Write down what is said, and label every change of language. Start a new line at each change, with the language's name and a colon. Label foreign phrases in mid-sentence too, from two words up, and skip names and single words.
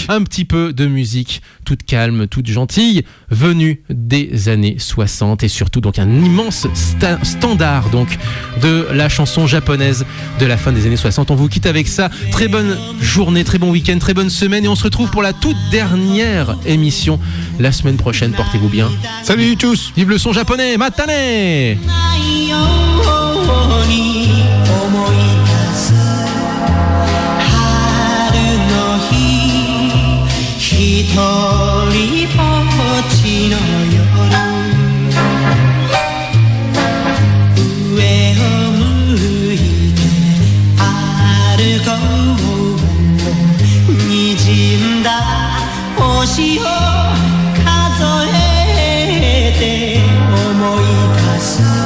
French: Un petit peu de musique, toute calme, toute gentille, venue des années 60 et surtout donc un immense standard donc de la chanson japonaise de la fin des années 60. On vous quitte avec ça. Très bonne journée, très bon week-end, très bonne semaine et on se retrouve pour la toute dernière émission la semaine prochaine. Portez-vous bien. Salut tous. Vive le son japonais.
Japanese: Matane. 一人ぼっちの夜上を向いて歩こう滲んだ星を数えて思い出す